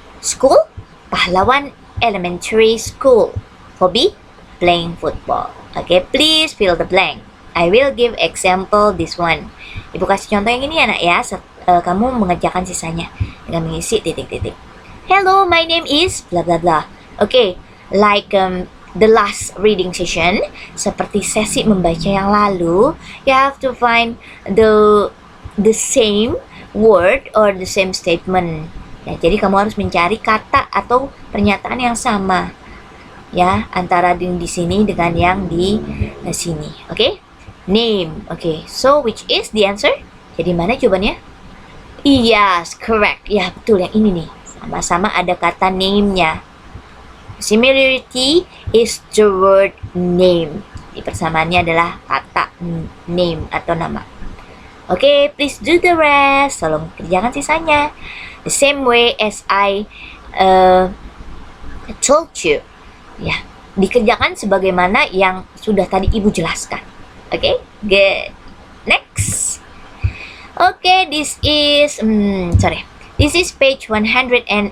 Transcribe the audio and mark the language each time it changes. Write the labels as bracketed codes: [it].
[en] School, Pahlawan Elementary School. Hobby, playing football. Okay, please fill the blank. I will give example this one. [id] Ibu kasih contoh yang ini ya nak ya. Kamu mengerjakan sisanya dengan mengisi titik-titik. [en] Hello, my name is blah blah blah. Okay, like the last reading session, [id] seperti sesi membaca yang lalu, [en] you have to find the same word or the same statement. [id] Ya, jadi kamu harus mencari kata atau pernyataan yang sama ya antara di sini dengan yang di sini. [en] Okay? Name. Okay, so which is the answer? [id] Jadi mana jawabannya? [en] Yes, correct. [id] Ya, betul yang ini nih. Sama-sama ada kata name-nya. [en] Similarity is the word name. [id] Jadi persamaannya adalah kata name atau nama. [en] Okay, please do the rest. [id] Tolong kerjakan sisanya. [en] The same way as I told you. [id] Ya, dikerjakan sebagaimana yang sudah tadi Ibu jelaskan. [en] Okay, good. Next. Okay, this is This is page 118.